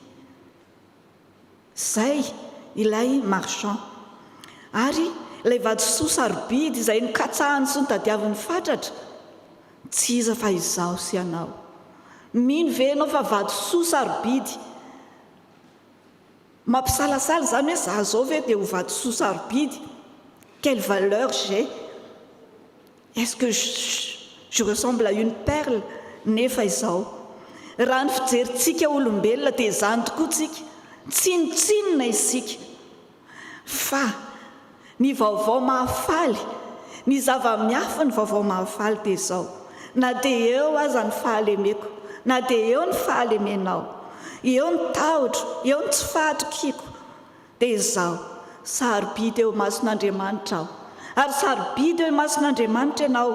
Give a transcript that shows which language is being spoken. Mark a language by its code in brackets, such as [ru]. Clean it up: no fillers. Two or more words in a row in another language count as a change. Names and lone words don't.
[mg] zay ilay marchand ary ilay vatosoa sarobidy izay nikatsahany sy nitadiavin'ny fatratra tsy iza fa izaho sy ianao mino ve ianao fa vatosoa sarobidy mampisalasala zany hoe za zao ve dia ho vatosoa sarobidy. [fr] Quelle valeur j'ai? Est-ce que je ressemble à une perle? [mg] Nefa izao raha ny fijerintsika olombelona dia izany tokoa tsika, tsinotsinona isika, fa ny vaovao mahafaly, ny zava-miafa ny vaovao mahafaly dia izao: na dia eo aza ny fahalemeko, na dia eo ny fahalemenao, eo ny tahotra, eo ny tsy fahatrikiko, dia izao sarobidy eo mason'Andriamanitra aho, ary sarobidy eo mason'Andriamanitra ianao.